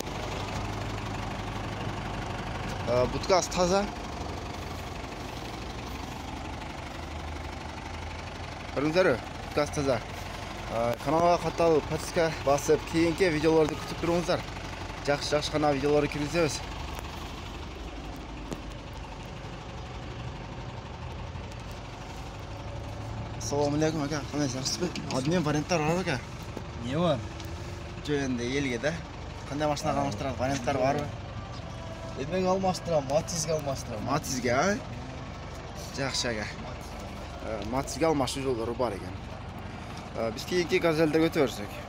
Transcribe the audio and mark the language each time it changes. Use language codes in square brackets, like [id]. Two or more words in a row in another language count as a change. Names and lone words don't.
[ky] Буткасы таза. Көрүңүздөр, буткасы таза. Каналга катталып, подписка басып, кийинки видеолорду күтүп туруңуздар. Жакшы гана видеолорду киргизебиз. [ar] السلام عليكم [uz] aka. Qanday yaxshisiz? Admin variantlar бар aka. [ky] Не бар? Жо энди элге да. Кандай машинага алмаштырат варианттар барбы? Эмеге алмаштырам, Матизге алмаштырам. Матизге, а? Жакшы ага. Матизге алмаштыруу жолдору бар экен. Биз кийинки газелдерге өтө берсек.